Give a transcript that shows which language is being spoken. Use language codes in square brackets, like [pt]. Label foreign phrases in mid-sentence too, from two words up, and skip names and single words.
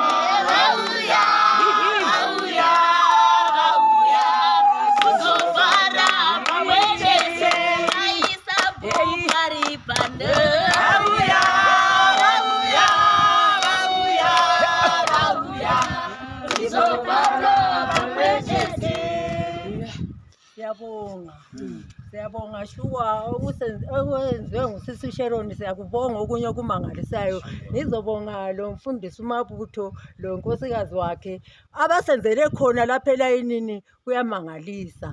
[sn] Kuzofara pamwechete. Aisa bhuku vari pano. Vauya. Kuzofara pamwechete. [nd] Siyabonga shuwa owenziwe ngusisi Sharon, siyakubonga okunye okumangalisayo. Nizobonga lo mfundisi uMabutho, lo nkosikazi wakhe abasenzele khona lapha elayinini, kuyamangalisa.